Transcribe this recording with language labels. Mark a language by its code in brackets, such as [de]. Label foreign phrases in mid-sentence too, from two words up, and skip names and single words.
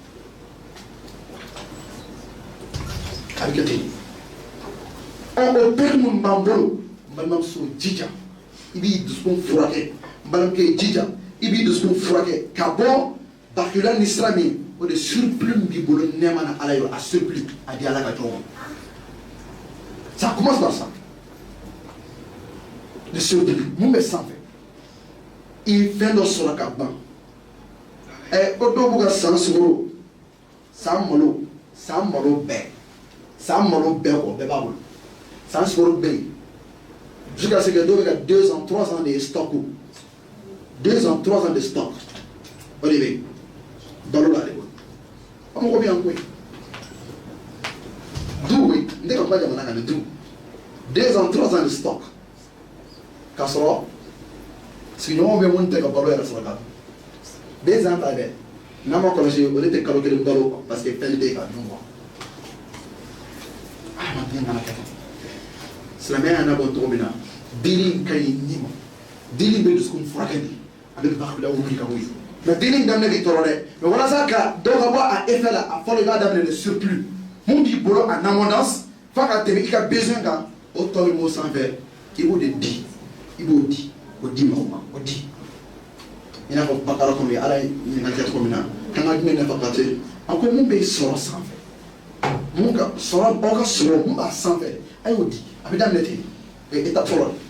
[bm] a bɛ kɛ ten o père mun b'an bolo n balimamuso jija i b'i dusukun furakɛ n balimakɛ jija i b'i dusukun furakɛ ka bɔ bakila ni sira min o de surplus min b'i bolo nɛɛma na ala yɔrɔ a surplus a di ala ka jɔn ma [fr] ça commence par ça le surplus [bm] mun bɛ sanfɛ i ye fɛn dɔ sɔrɔ ka ban ko dɔw b'u ka san sukoro san malo bɛɛ kɔ bɛɛ b'a bolo san sukoro bɛ yen [fr] jusqu'à ce que [bm] dɔw bɛ ka [fr] 2 ans 3 ans de stock 2 ans 3 ans de stock [bm] o de bɛ yen balo la de bolo an mago bɛ yan koyi du koyi n tɛ ka kuma jamana kan du [fr] 2 ans 3 ans de stock [bm] k'a sɔrɔ sigiɲɔgɔnw bɛ mun tɛ ka balo yɛrɛ sɔrɔ ka dun 2 ans ta dɛ n'a ma kɔlɔsi o de tɛ kalo kelen balo [fr] parce que [bm] fɛn tɛ ka dun adamaden kana kɛ ten silamɛya y'a nabɔ cogo min na dili ka ɲi ni ma dili bɛ dusukun furakɛ de a bɛ bakila wuli ka bɔ yen mais dili in daminɛ b'i tɔɔrɔ dɛ mais walasa ka dɔ ka bɔ a effet la a fɔlɔ i b'a daminɛ [fr] le surplus [bm] mun b'i bolo [fr] en abondance [bm] f'a ka tɛmɛ i ka besoin kan o tɔ min b'o sanfɛ i b'o de di i b'o di o di mɔgɔw ma o di i n'a fɔ bakara kɔnɔ ala ye ɲɛnajɛ cogo min na kan ka jumɛn nafa ka te a ko mun bɛ sɔrɔ sanfɛ mun ka sɔrɔ aw ka sɔrɔ mun b'a sanfɛ a y'o di a bɛ daminɛ ten étape fɔlɔ